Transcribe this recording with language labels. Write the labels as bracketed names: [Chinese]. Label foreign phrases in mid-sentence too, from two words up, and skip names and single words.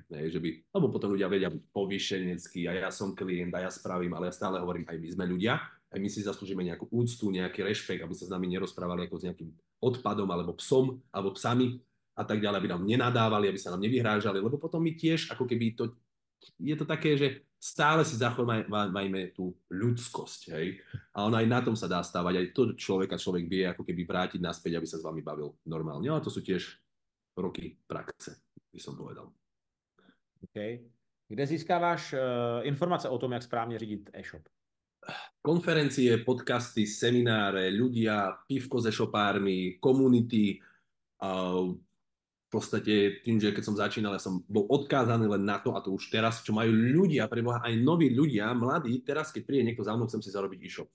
[Slovak] Že by, lebo potom ľudia vedia byť povýšenecký a ja som klient a ja spravím, ale ja stále hovorím, aj my sme ľudia, aj my si zaslúžime nejakú úctu, nejaký rešpekt, aby sa s nami nerozprávali ako s nejakým odpadom alebo psom alebo psami a tak ďalej, aby nám nenadávali, aby sa nám nevyhrážali, lebo potom my tiež ako keby to je to také, že stále si zachovajme tú ľudskosť, hej. A on aj na tom sa dá stávať, aj to človek vie ako keby vrátiť naspäť, aby sa s vami bavil normálne. Ale to sú tiež roky praxe, by som povedal. [Czech] OK. Kde získáváš informace o tom, jak správně řídit e-shop? [Slovak] Konferencie, podcasty, semináre, ľudia, pivko s e-shopármi, komunity, v podstate tým, že keď som začínal, ja som bol odkázaný len na to, a to už teraz, čo majú ľudia, preboha aj noví ľudia, mladí, teraz keď príde niekto za mnou, chcem si zarobiť e-shop.